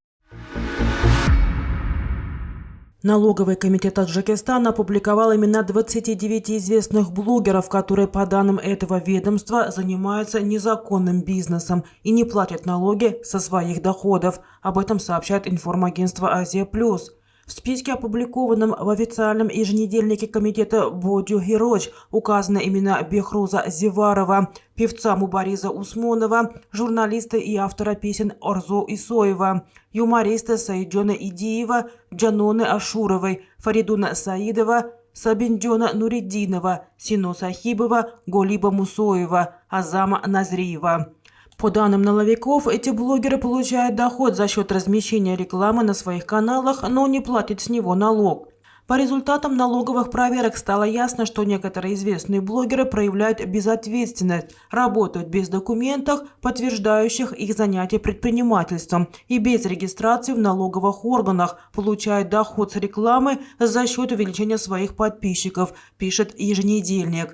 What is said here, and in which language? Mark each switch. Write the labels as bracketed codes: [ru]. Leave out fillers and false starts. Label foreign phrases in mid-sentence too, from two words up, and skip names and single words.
[ru] Налоговый комитет Таджикистана опубликовал имена 29 известных блогеров, которые, по данным этого ведомства, занимаются незаконным бизнесом и не платят налоги со своих доходов. Об этом сообщает информагентство «Азия+». В списке, опубликованном в официальном еженедельнике комитета «Бодю Героч», указаны имена Бехруза Зеварова, певца Мубариза Усмонова, журналиста и автора песен Орзо Исоева, юмориста Саиджона Идиева, Джаноны Ашуровой, Фаридуна Саидова, Сабинджона Нуриддинова, Сино Сахибова, Голиба Мусоева, Азама Назриева. По данным налоговиков, эти блогеры получают доход за счет размещения рекламы на своих каналах, но не платят с него налог. По результатам налоговых проверок стало ясно, что некоторые известные блогеры проявляют безответственность, работают без документов, подтверждающих их занятие предпринимательством, и без регистрации в налоговых органах, получают доход с рекламы за счет увеличения своих подписчиков, пишет еженедельник.